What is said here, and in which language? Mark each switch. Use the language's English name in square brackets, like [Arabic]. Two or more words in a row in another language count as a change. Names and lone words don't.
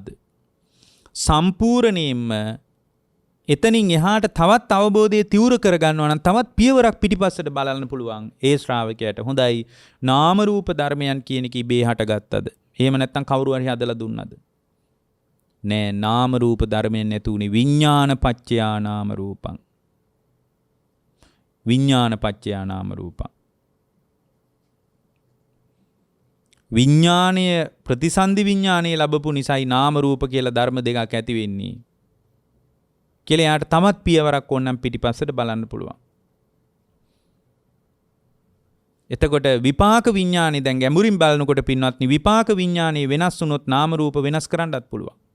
[Sinhala] සම්පූර්ණයෙන්ම එතනින් එහාට තවත් අවබෝධය තිවුර කරගන්නවා නම් තවත් පියවරක් පිටිපස්සට බලන්න පුළුවන් ඒ ශ්‍රාවකයාට. හොඳයි නාම රූප ධර්මයන් කියන එක ඉබේ හටගත්තද? එහෙම නැත්නම් කවුරු හරි හදලා දුන්නද? නෑ, නාම රූප ධර්මයන් නැතු උනේ [Pali] විඥාන පච්චයා නාම රූපං. විඥාන පච්චයා නාම රූපං. [Sinhala] විඥානීය ප්‍රතිසන්දි විඥානීය ලැබපු නිසායි නාම රූප කියලා ධර්ම දෙකක් ඇති වෙන්නේ. කියලා යාට තමත් පියවරක් ඕනනම් පිටිපස්සට බලන්න පුළුවන්. එතකොට විපාක විඥානේ දැන් ගැඹුරින් බලනකොට පින්වත්නි විපාක විඥානේ වෙනස් වුණොත් නාම රූප වෙනස් කරන්නත් පුළුවන්.